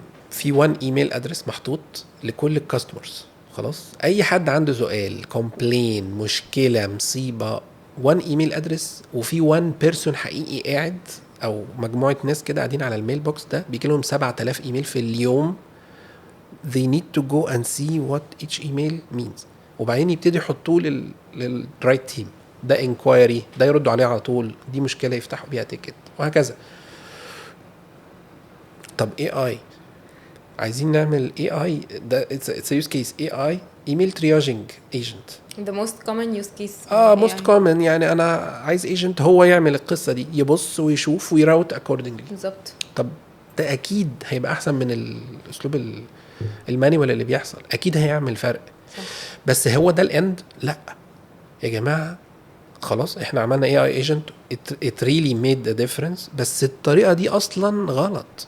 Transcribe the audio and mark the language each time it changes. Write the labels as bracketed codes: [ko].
[ar] في 1 ايميل ادرس محطوط لكل الكاستمرز. خلاص اي حد عنده سؤال، كومبلين، مشكله، مصيبه، 1 ايميل ادرس، وفي 1 بيرسون حقيقي قاعد او مجموعه ناس كده قاعدين على الميل بوكس ده بيجي لهم 7000 ايميل في اليوم. [en] they need to go and see what each email means. [ar] وبعدين يبتدي يحطوه للرايت تيم. ده انكوايري، ده يردوا عليه على طول، دي مشكله يفتحوا بيها تيكت، وهكذا. طب AI عايزين نعمل AI ده [en] it's a use case. AI email triaging agent. the most common use case most common. [ar] يعني انا عايز agent هو يعمل القصه دي، يبص ويشوف ويراوت accordingly. بالظبط. طب ده اكيد هيبقى احسن من الاسلوب المانيوال اللي بيحصل، اكيد هيعمل فرق. صح. بس هو ده الاند؟ لا يا جماعه، خلاص احنا عملنا AI agent [en] it really made a difference، [ar] بس الطريقه دي اصلا غلط.